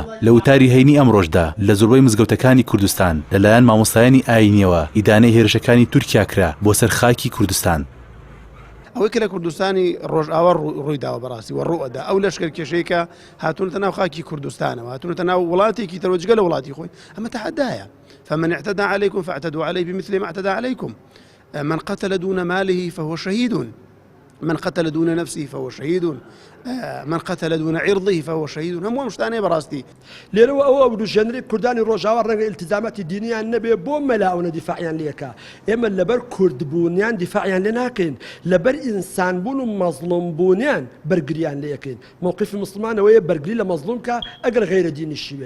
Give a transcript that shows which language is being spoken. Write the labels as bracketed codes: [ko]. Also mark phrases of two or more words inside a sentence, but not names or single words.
[ckb] لە وتاری هەینی ئەمڕۆژدا لە زۆربەی مزگەوتەکانی کوردستان لەلایەن مامۆستایانی ئاینیەوە ئیدانەی هێرشەکانی تورکیا کرا بۆ سەر خاکی کوردستان. ئەوەی کە لە کوردستانی ڕۆژئاوا ڕوویداوە بەڕاستی و ڕوئەدا ئەو لەشکرکێشەیەکە هاتوونەتە ناو خاکی کوردستانەوە، هاتوونەتە ناو وڵاتێکی تەوەجگە لە وڵاتی خۆی، ئەمە تەحەدایە. [ar] فمن اعتدى عليكم فاعتدوا عليه بمثل ما اعتدى عليكم. من قتل دون ماله فهو شهيد، من قتل دون نفسه فهو شهيد، من قتل دون عرضه فهو شهيد. [ckb] هم مشتانه براستي لێرەوە ئەوە بروژێنەری کوردانی ڕۆژاوا ڕەنگە ئیلتیزاماتی دینیان نەبێ بۆ مەلاونە دیفاعیان لێکا. ئێمە لەبەر کوردبوونیان دیفاعیان لێ ناکەین، لەبەر ئینسانبوون و مەزڵومبوونیان بەرگریان لێکەین. موقفی مسلمانەوەیە بەرگری لە مەزڵوم کە ئەگەر غەیرە دینیشی بێ.